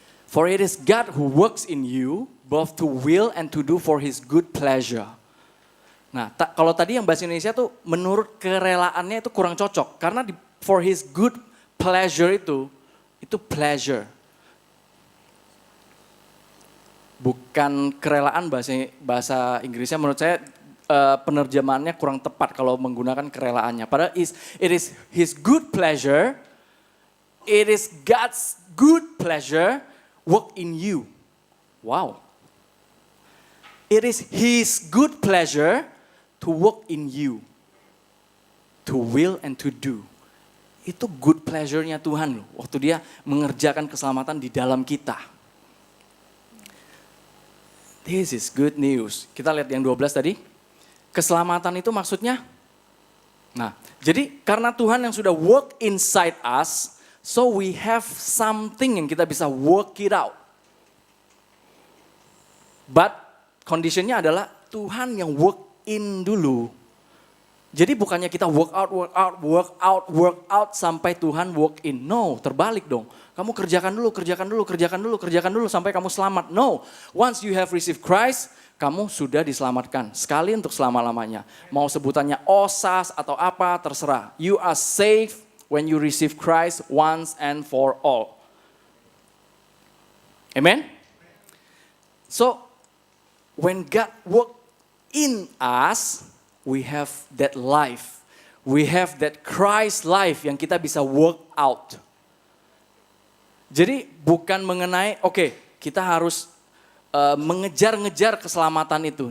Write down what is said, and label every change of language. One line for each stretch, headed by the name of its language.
English: For it is God who works in you, both to will and to do for His good pleasure.
Indonesian: Nah, kalau tadi yang bahasa Indonesia tuh menurut kerelaannya itu kurang cocok. Karena
English: for His good pleasure itu pleasure.
Indonesian: Bukan kerelaan bahasa Inggrisnya menurut saya penerjemahannya kurang tepat kalau menggunakan kerelaannya. Padahal
English: it is His good pleasure, it is God's good pleasure work in you. Wow. It is His good pleasure to work in you. To will and to do. Itu good pleasure-nya
Indonesian: Tuhan loh. Waktu dia mengerjakan keselamatan di dalam kita.
English: This is good news.
Indonesian: Kita lihat yang 12 tadi. Keselamatan itu maksudnya. Nah, jadi karena Tuhan yang sudah work inside us.
English: So we have something
Indonesian: yang kita bisa
English: work it out.
Indonesian: But conditionnya adalah Tuhan yang work in dulu. Jadi bukannya kita work out sampai Tuhan work in. No, terbalik dong. Kamu kerjakan dulu sampai kamu selamat.
English: No, once you have received Christ,
Indonesian: kamu sudah diselamatkan. Sekali untuk selama-lamanya. Mau sebutannya OSAS atau apa, terserah.
English: You are saved when you receive Christ once and for all. Amen? So, when God work in us, we have that life. We have that Christ life
Indonesian: yang kita bisa
English: work out.
Indonesian: Jadi bukan mengenai, kita harus mengejar-ngejar keselamatan itu.